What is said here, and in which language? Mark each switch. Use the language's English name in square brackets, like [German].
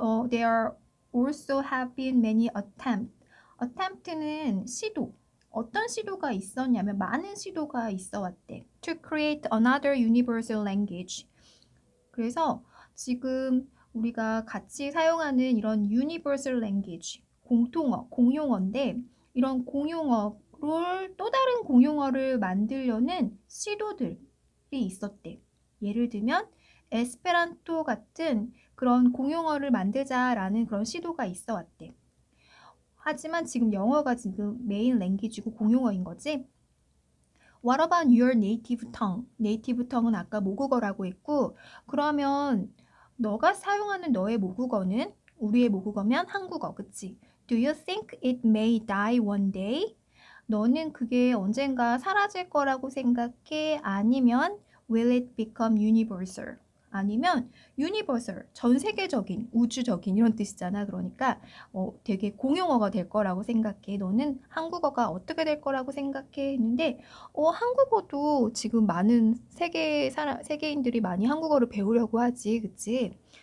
[English] There are also have been many attempt는 [Korean] 시도. 어떤 시도가 있었냐면 많은 시도가 있어 왔대. [English] To create another universal language. [Korean] 그래서 지금 우리가 같이 사용하는 이런 [English] universal language, [Korean] 공통어, 공용어인데 이런 공용어를 또 다른 공용어를 만들려는 시도들이 있었대. 예를 들면 에스페란토 같은 그런 공용어를 만들자라는 그런 시도가 있어 왔대. 하지만 지금 영어가 지금 메인 랭귀지고 공용어인 거지. [English] What about your native tongue? [Korean] 네이티브 tongue은 아까 모국어라고 했고 그러면 너가 사용하는 너의 모국어는 우리의 모국어면 한국어, 그치? [English] Do you think it may die one day? [Korean] 너는 그게 언젠가 사라질 거라고 생각해? 아니면 [English] will it become universal? [Korean] 아니면 universal, 전 세계적인, 우주적인 이런 뜻이잖아. 그러니까 되게 공용어가 될 거라고 생각해. 너는 한국어가 어떻게 될 거라고 생각해? 했는데 한국어도 지금 많은 세계인들이 많이 한국어를 배우려고 하지. 그치?